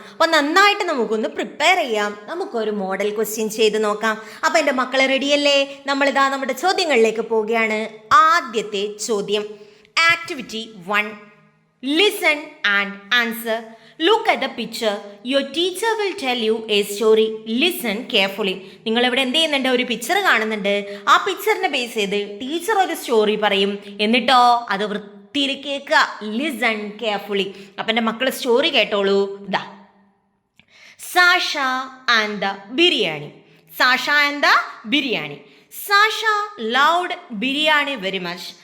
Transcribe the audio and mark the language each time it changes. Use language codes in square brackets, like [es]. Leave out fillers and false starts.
[ml] അപ്പം നന്നായിട്ട് നമുക്കൊന്ന് പ്രിപ്പയർ ചെയ്യാം. നമുക്കൊരു മോഡൽ ക്വസ്റ്റ്യൻ ചെയ്ത് നോക്കാം. അപ്പം എൻ്റെ മക്കളെ റെഡിയല്ലേ? നമ്മളിതാ നമ്മുടെ ചോദ്യങ്ങളിലേക്ക് പോവുകയാണ്. ആദ്യത്തെ ചോദ്യം, activity 1, [en] Listen and answer. Look at the picture. Your teacher will tell you a story. Listen carefully. [ml] നിങ്ങൾ ഇവിടെ എന്ത് ചെയ്യുന്നുണ്ട്? ഒരു പിക്ചർ കാണുന്നുണ്ട്. ആ പിക്ചറിനെ ബേസ് ചെയ്ത് ടീച്ചർ ഒരു സ്റ്റോറി പറയും. എന്നിട്ടോ അത് വൃത്തിയിൽ കേൾക്കുക. [en] Listen carefully. [ml] അപ്പം എൻ്റെ മക്കൾ സ്റ്റോറി കേട്ടോളൂ. ദാ [en] Sasha and the biryani. Sasha and the biryani. Sasha loved biryani very much.